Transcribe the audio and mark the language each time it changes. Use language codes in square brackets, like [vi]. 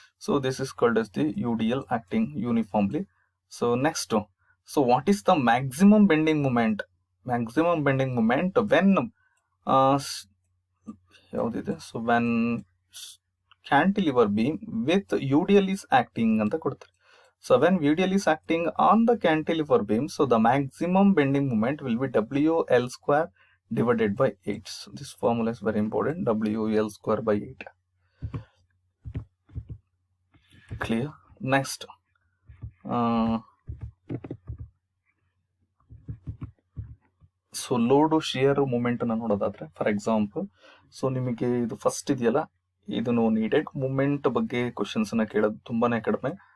[en] So this is called as the UDL acting uniformly. So next, so what is the maximum bending moment? Maximum bending moment when ಯಾವ್ದಿದೆ? So when cantilever beam with UDL is acting [kn] ಅಂತ ಕೊಡ್ತಾರೆ. [en] So when UDL is acting on the cantilever beam, so the maximum bending moment will be WL² divided by 8. So this formula is very important, WL² by 8. Clear? [kn] Next, so load shear moment ಅನ್ನ ನೋಡೋದಾದ್ರೆ, for example, so ನಿಮಗೆ ಇದು first ಇದೆಯಲ್ಲ, ಇದನ್ನು needed moment ಬಗ್ಗೆ questions ಅನ್ನ ಕೇಳೋದು ತುಂಬಾನೇ ಕಡಿಮೆ.